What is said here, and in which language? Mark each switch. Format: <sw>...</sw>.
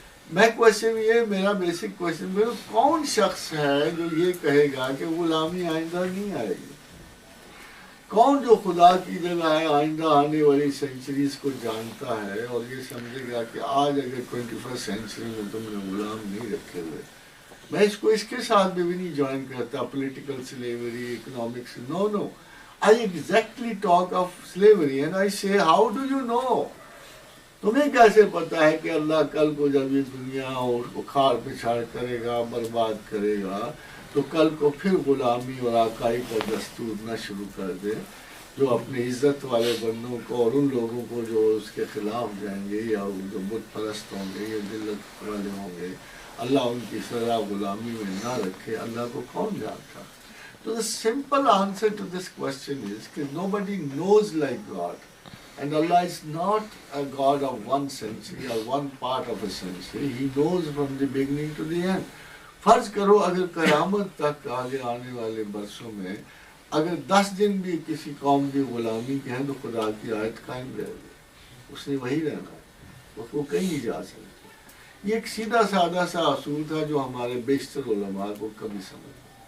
<ur>میں کوشچن یہ میرا بیسک کوشچن میرا, کون شخص ہے جو یہ کہے گا کہ غلامی آئندہ نہیں آئے گی؟ کون جو خدا کی جگہ ہے آئندہ آنے والی سینچریز کو جانتا ہے اور یہ سمجھے گا کہ آج اگر 21st سینچری میں تم نے غلام نہیں رکھے ہوئے. میں اس کو اس کے ساتھ بھی نہیں جوائن کرتا, political slavery, economics, know.</ur> <en>I exactly talk of slavery and I say how do you know? تمہیں کیسے پتا ہے کہ اللہ کل کو جب یہ دنیا اور اکھاڑ پچھاڑ کرے گا, برباد کرے گا, تو کل کو پھر غلامی اور آقائی کا دستور نہ شروع کر دے, جو اپنی عزت والے بندوں کو اور ان لوگوں کو جو اس کے خلاف جائیں گے یا جو بت پرست ہوں گے یا ذلت والے ہوں گے, اللہ ان کی سزا غلامی میں نہ رکھے.</en> <ur>اللہ کو کون جانتا؟ تو</ur> <en>the simple answer to this question is کہ nobody knows like God. And Allah is not a God of one century or one part of a century. He knows from the beginning to the end.</en> <ur>فرض کرو اگر قیامت تک آگے آنے والے برسوں میں اگر 10 دن بھی کسی قوم کی غلامی کے ہیں تو خدا کی آیت قائم رہے گی, اس نے وہی رہنا ہے, وہ کہیں نہیں جا سکتے. یہ ایک سیدھا سادہ سا اصول تھا جو ہمارے بیشتر علماء کو کبھی سمجھ.</ur>